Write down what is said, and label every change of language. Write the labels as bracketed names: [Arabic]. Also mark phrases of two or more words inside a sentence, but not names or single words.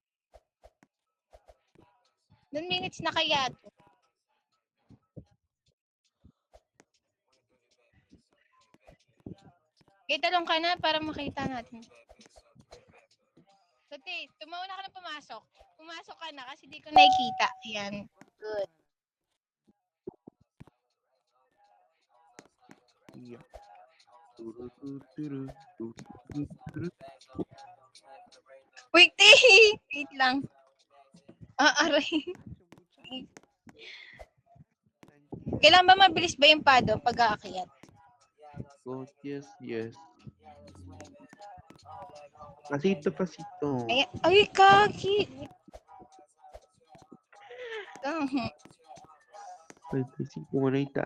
[Filipino] 1 minutes na kaya to. Okay, talong ka na para makita natin. Tuti, tumauna ka na pumasok. Pumasok ka na kasi di ko nakikita. Ayan. Good. Yeah. Turu. [English] Wait, wait [Filipino] lang. Aray. Kailan ba mabilis ba yung pado pag aakyat? [English] Oh, yes. Pasito. [Filipino] Ay, ay, kaki. [Spanish] Pasito, bonita.